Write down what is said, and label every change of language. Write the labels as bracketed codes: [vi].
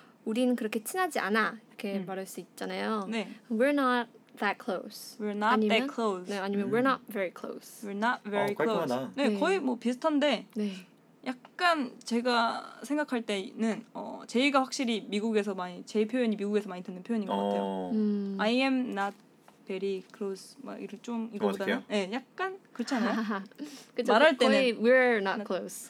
[ko] 우린 그렇게 친하지 않아. 이렇게 말할 수 있잖아요. 네. [en] We're not that close. We're not 아니면, that close. [ko] 네, 아니면 [en] we're not very close. We're not very close. [ko] 깔끔하다. 네, 네, 거의 뭐 비슷한데. 네. 약간 제가 생각할 때는 제이가 확실히 미국에서 많이 제이 표현이 미국에서 많이 듣는 표현인 것 같아요. [en] I am not very close [ko] 막 이런 좀 이거보다는 네, 약간 그렇지 않아요? 그쵸, 말할 때는 거의 [en] we're not close.